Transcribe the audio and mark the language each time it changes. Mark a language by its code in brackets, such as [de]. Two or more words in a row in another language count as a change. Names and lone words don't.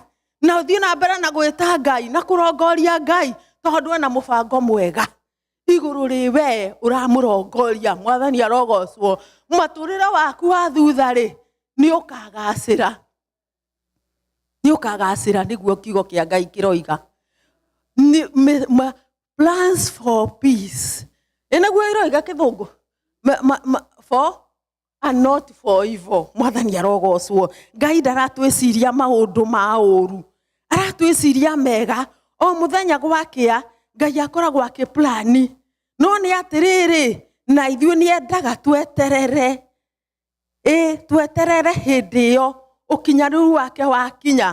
[ki] Na ũthiĩ na mbere na gwĩta Ngai na kũrongoria Ngai tondũ ena mũbango mwega. Igũrũ rĩwe ũramũrongoria. Mwathani arogocwo. Mũtũrĩre waku wa thutha rĩ nĩ ũkagacĩra. Nĩ ũkagacĩra nĩguo kiugo kĩa Ngai kĩroiga. [en] Plans for peace. [ki] Enaguo iroiga kĩthũngũ. [en] For and not for evil. [ki] Mwathani arogocwo. Ngai ndaratwĩciria maũndũ ma ũru. Aratwĩciria mega. O mũthenya gwakĩa Ngai akoragwo akĩplani. No nĩ atĩrĩrĩ, na ithuĩ nĩ endaga tweterere. Tweterere hĩndĩ ĩyo ũkinyanĩru wake wakinya.